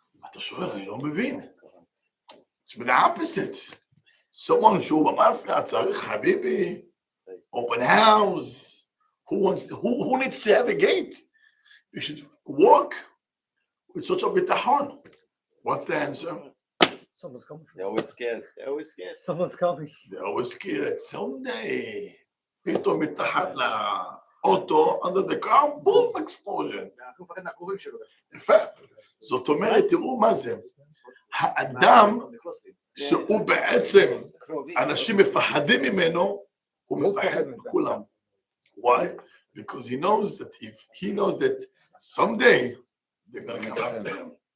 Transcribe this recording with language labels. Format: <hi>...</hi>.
<he>אתה שואל, אני לא מבין.</he> <en>It's the opposite.</en> <he>Someone שהוא במאפיה צריך חביבי,</he> <en>open house. Who needs to have a gate? You should walk with such a bitachon. What's the answer? Someone's coming. They're always scared. Someone's coming. They're always scared. Someday,</en> <he>פתאום מתחת לאוטו,</he> <en>under the car, boom, explosion.</en> <he>אנחנו מפחד מהקרובים שלו. יפה. זאת אומרת, תראו מה זה. האדם שהוא בעצם, אנשים מפחדים ממנו, הוא מפחד מכולם.</he> <en>Why? Because he knows that someday they're going to come after him.</en>